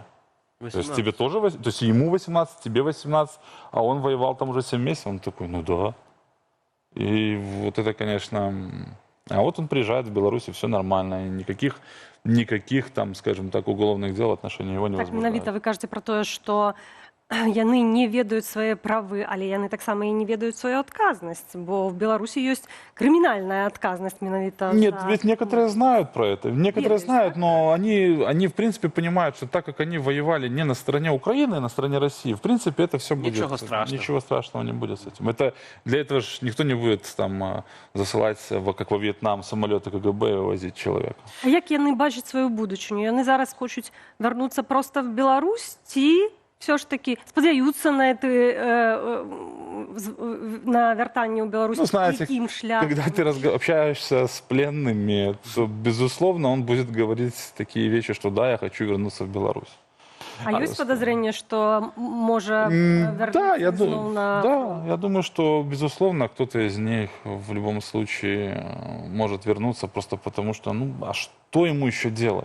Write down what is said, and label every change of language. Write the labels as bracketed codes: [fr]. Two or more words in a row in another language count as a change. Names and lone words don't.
[ru] 18. То есть тебе тоже, то есть ему 18, тебе 18, а он воевал там уже 7 месяцев. Он такой, ну да. И вот это, конечно... А вот он приезжает в Беларусь, и все нормально. И никаких там, скажем так, уголовных дел в отношении его не возбуждают. Так, [be] менавіта вы кажаце про тое, што яны не ведаюць свае правы, але яны таксама і не ведаюць сваю адказнасць, бо в Беларусі ёсць крымінальная адказнасць менавіта. [ru] Нет, ведь некоторые знают про это, некоторые знают, но они в принципе понимают, что так как они воевали не на стороне Украины, а на стороне России, в принципе это все будет. Ничего страшного не будет с этим. Для этого же никто не будет там засылать, как во Вьетнам, самолеты КГБ и возить человека. [be] А як яны бачаць сваю будучыню? Яны зараз хочуць вярнуцца проста в Беларусь ці [ru] все ж таки [be] спадзяюцца на вяртанне ў Беларусь? [ru] Ну, знаете, когда ты общаешься с пленными, то, безусловно, он будет говорить такие вещи, что да, я хочу вернуться в Беларусь. А есть подозрение, что может вернуться Да, я думаю, что, безусловно, кто-то из них в любом случае может вернуться просто потому, что, а что ему еще делать?